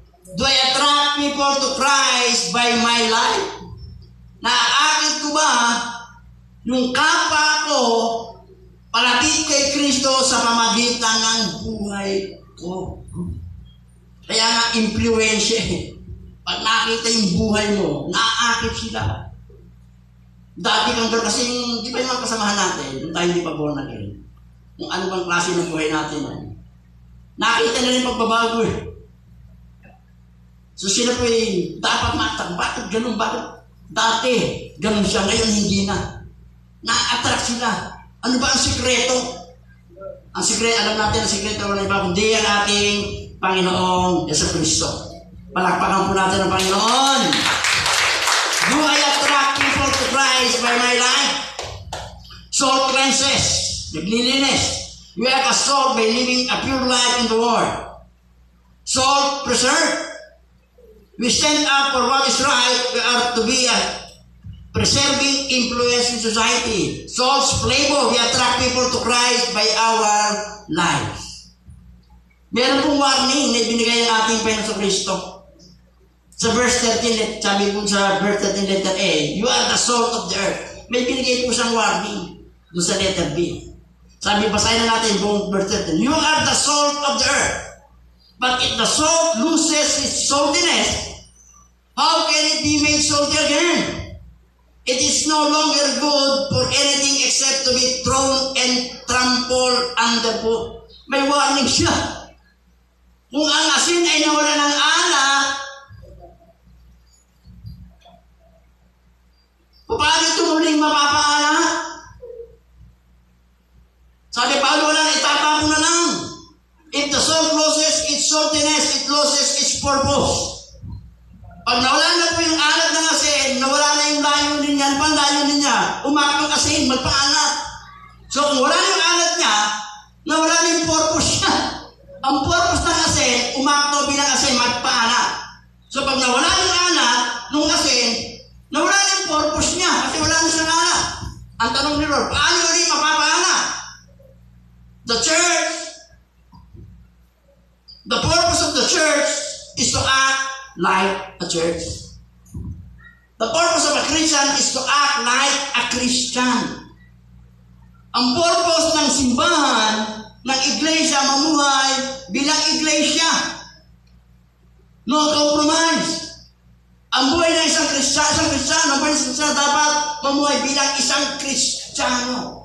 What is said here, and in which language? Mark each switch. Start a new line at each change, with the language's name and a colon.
English: Do I attract people to Christ by my life?
Filipino: Naaakit ko ba yung kapwa ko palapit kay Kristo sa pamagitan ng buhay ko? Kaya nga, influensya eh. Pag nakita yung buhay mo, naaakit sila. Dati kang girl, kasi di ba yung mga kasamahan natin, yung tayo hindi pa born again, kung ano bang klase ng buhay natin, nakita na rin pagbabago eh. So sila po eh, dapat matak, bakit ganun, bakit dati ganun siya, ngayon hindi na. Na-attract sila. Ano ba ang sikreto? Ang sikreto, alam natin ang sikreto, wala iba, kundi ang ating Panginoong Yesu Cristo. Palakpakan po natin ang Panginoon.
English: Do I attract people to Christ by my life? Salt cleanses, naglilinis. We are a salt by living a pure life in the world. Salt preserve. We stand up for what is right. We are to be a preserving influence in society. Salt's flavor. We attract people to Christ by our lives.
Filipino: Meron pong warning na ibinigay ng ating Panginoon Kristo. Sa verse 13, sabi po sa verse 13 letter A,
English: you are the salt of the earth.
Filipino: May binigay po siyang warning doon sa letter B. Sabi, basahin na natin buong verse 13.
English: You are the salt of the earth. But if the salt loses its saltiness, how can it be made salty again? It is no longer good for anything except to be thrown and trampled underfoot.
Filipino: May warning siya. Kung ang asin ay nawala ng alak, paano ito muling mapapaalat? Sabi Paulo, wala na, itatapon na lang.
English: If the salt loses its saltiness, it loses its purpose.
Filipino: Pag nawala na po yung alat ng asin, nawala na yung layunin niya, ano layunin niya? Umakit ang asin, magpaalat. So kung wala na yung alat niya, nawala na yung purpose niya. Ang purpose ng asin, umakto bilang asin, magpaalat. So pag nawala yung alat, nung asin, nawala na yung purpose niya kasi wala na siyang alat. Ang tanong ni Lord, paano ulit mapapahanap?
English: The church, the purpose of the church is to act like a church. The purpose of a Christian is to act like a Christian.
Filipino: Ang purpose ng simbahan, ng iglesia, mamuhay bilang iglesia.
English: No compromise.
Filipino: Ang buhay ng isang Kristiyano, ang buhay ng isang Kristiyano dapat mamuhay bilang isang Kristiyano.